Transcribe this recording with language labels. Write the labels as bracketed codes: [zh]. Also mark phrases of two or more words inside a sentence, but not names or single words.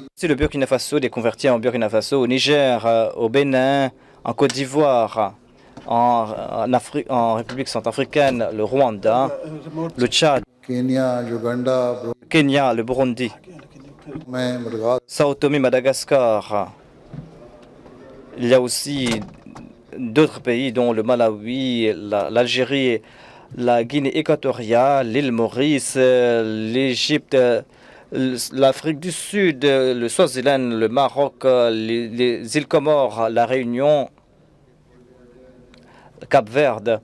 [fr] C'est le Burkina Faso, des convertis en Burkina Faso, au Niger, au Bénin, en Côte d'Ivoire, en République centrafricaine, le Rwanda, le Tchad, केन्या, युगांडा, Kenya, le Burundi, में मडगास्कर, Sao Tomé, Madagascar. Il y a aussi d'autres pays dont le Malawi, l'Algérie, la Guinée équatoriale, l'île Maurice, l'Égypte, l'Afrique du Sud, le Swaziland, le Maroc, les îles Comores, la Réunion, Cap-Verde.